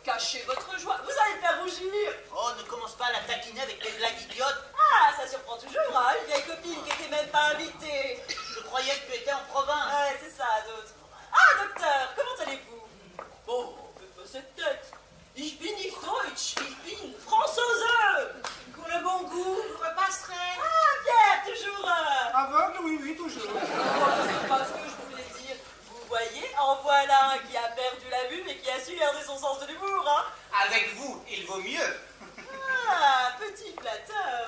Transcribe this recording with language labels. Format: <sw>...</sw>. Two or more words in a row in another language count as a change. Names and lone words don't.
<fr>cachez votre joie. Vous allez me faire rougir. Oh, ne commence pas à la taquiner avec tes blagues idiotes. Ah, ça surprend toujours, hein, une vieille copine qui était même pas invitée. Je croyais que tu étais en province. Ouais, c'est ça, d'autres. Ah, docteur, comment allez-vous? Bon, faites pas cette tête.</fr> <de>Ich bin nicht Deutsch, ich bin Française.</de> <fr>Pour le bon goût, vous repasserez. Ah, Pierre, toujours. Aveugle, oui, oui, toujours. C'est pas ce que je voulais dire. Vous voyez, en voilà un qui a perdu la vue, mais qui a su garder son sens de l'humour, hein. Avec vous, il vaut mieux. Ah, petit flatteur.</fr>